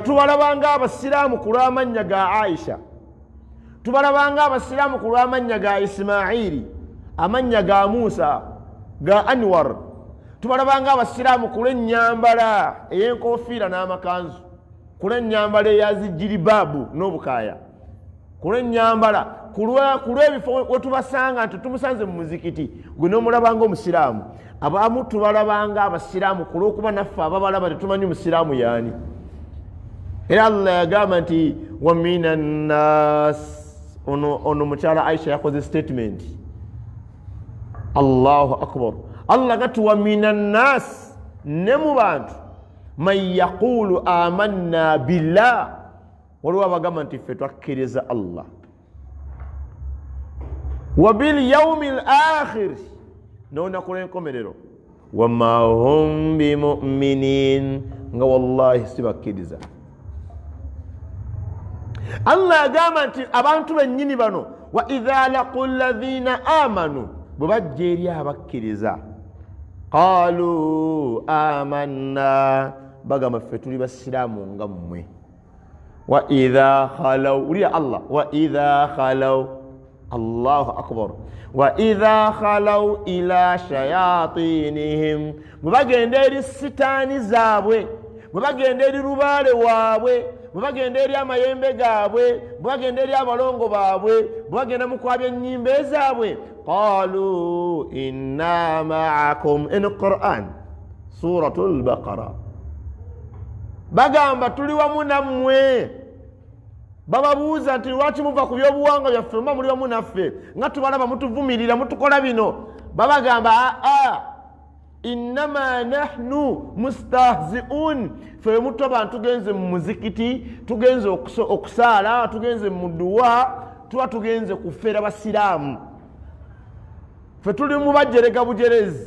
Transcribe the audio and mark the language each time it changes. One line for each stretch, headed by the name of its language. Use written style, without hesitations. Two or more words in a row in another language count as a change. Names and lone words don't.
Ganda: tubalabanga abasiraamu ku lw'amannya ga Aisha, tubalabanga abasiraamu ku lw'amannya ga Ismaili, amannya ga Musa, ga Anwar, tubalabanga abasiraamu ku lw'ennyambala ey'enkofiira n'amakanzu, ku lw'ennyambala eyazijiribaabu n'obukaaya, ku lw'ennyambala, ku lw'ebifo we tubasanga nti tumusanze mu muzikiti gwe n'omulabanga omusiraamu. Abamu tubalabanga abasiraamu ku lw'okuba naffe ababalaba tetumanyi musiraamu yaani. Era Allah yagamba nti
Arabic: ومن الناس,
Ganda: ono mukyala Aisha yakoze statement,
Arabic: الله أكبر. Allah gati ومن الناس,
Ganda: ne mu bantu,
Arabic: من يقول آمنا بالله,
Ganda: waliwo abagamba nti ffe twakkiriza Allah,
Arabic: وباليوم الآخر,
Ganda: n'olunaku lw'enkomerero,
Arabic: وما هم بمؤمنين,
Ganda: nga wallahi sibakkiriza. Allah agamba nti abantu bennyini bano,
Arabic: وإذا لقوا الذين آمنوا,
Ganda: bwe bajja eri abakkiriza,
Arabic: قالوا آمنا,
Ganda: bagamba ffe tuli basiraamu nga mmwe.
Arabic: وإذا خلوا أولياء الله, وإذا خلوا الله أكبر وإذا خلوا إلى شياطينهم,
Ganda: bwe bagenda eri sitaani zaabwe, bwe bagenda eri lubaale waabwe, bwe bagenda eri amayembe gaabwe, bwe bagenda eri abalongo baabwe, bwe bagenda mu kwabya ennyimba ezaabwe,
Arabic: قالوا إنا معكم في القرآن سورة البقرة,
Ganda: bagamba tuli wamu nammwe. Bababuuza nti lwaki muva ku byobuwangwa byaffe mba muli wamu naffe, nga tubalaba mutuvumirira mutukola bino. Babagamba
Arabic: إنما نحن مستهزئون,
Ganda: ffe mutoba tugenze mu muzikiti, tugenze okusaala, tugenze mu duwa, tuba tugenze kufeera basiraamu, ffe tuli mu bajerega bujerezi.